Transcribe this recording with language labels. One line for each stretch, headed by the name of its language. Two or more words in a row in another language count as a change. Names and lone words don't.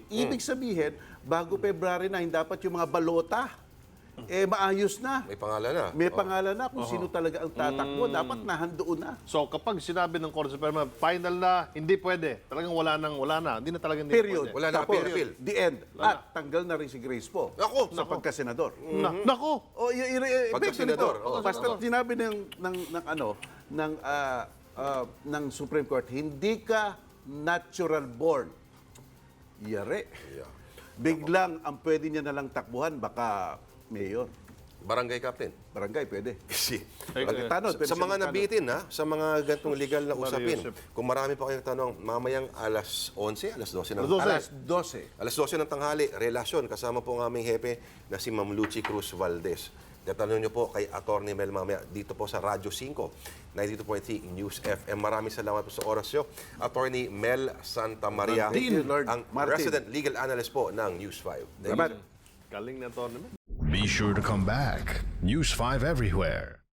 Filipino: Ibig sabihin, bago February 9, dapat yung mga balota, maayos na. May pangalan na. May pangalan na kung sino talaga ang tatakbo. Dapat nahandoon na. So kapag sinabi ng Korte Suprema, final na, hindi pwede. Talagang wala na. Hindi na talagang hindi Period. pwede. Wala na Tapos, appeal.
English: the end.
Filipino: At tanggal na rin si Grace po. Ako! Sa pagkasenador. Nako! O, Pagka-senador, oo. Basta sinabi ng Supreme Court, hindi ka natural born. Yare. Yeah. Biglang ang pwede niya nalang takbuhan, baka mayor. Barangay captain. Barangay, pwede. Si. Tanod, pwede Sa siya mga magtanod. nabitin, sa mga gantong legal na usapin, Yusuf. kung marami pa kayong tanong, mamayang alas 11, alas 12 ng Alas 12. Alas 12. Alas 12 ng tanghali, relasyon, kasama po ang aming hepe na si Ma'am Lucy Cruz Valdez. Tatanong niyo po kay Atty. Mel mamaya dito po sa Radyo 5, 92.3 News FM. Maraming salamat po sa oras niyo. Atty. Mel Santa Maria,
English: Thank you,
Filipino: Lord ang Martin.
English: resident legal analyst
Filipino: po ng
English: News 5. Thank you.
Filipino: Salamat. Galing na tournament.
English: Be sure to come back. News 5 everywhere.